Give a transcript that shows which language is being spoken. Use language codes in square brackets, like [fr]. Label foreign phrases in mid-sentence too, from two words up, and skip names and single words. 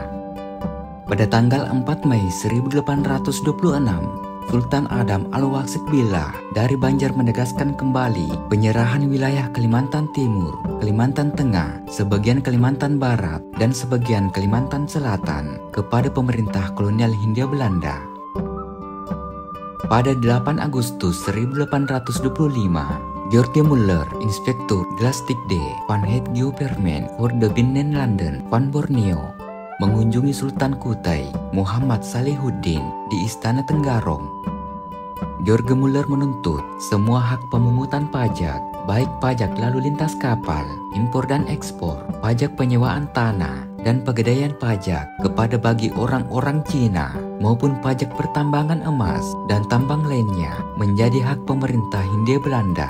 [id] Pada tanggal 4 Mei 1826, Sultan Adam Al-Waqid Billah dari Banjar menegaskan kembali penyerahan wilayah Kalimantan Timur, Kalimantan Tengah, sebagian Kalimantan Barat, dan sebagian Kalimantan Selatan kepada pemerintah kolonial Hindia Belanda. Pada 8 Agustus 1825, George Muller, Inspektur [nl] Glastigde van het Gouvernement voor de Binnenlanden van Borneo, [id] mengunjungi Sultan Kutai Muhammad Salihuddin di Istana Tenggarong. George Muller menuntut semua hak pemungutan pajak, baik pajak lalu lintas kapal, impor dan ekspor, pajak penyewaan tanah, dan pegadaian pajak kepada bagi orang-orang Cina maupun pajak pertambangan emas dan tambang lainnya menjadi hak pemerintah Hindia Belanda.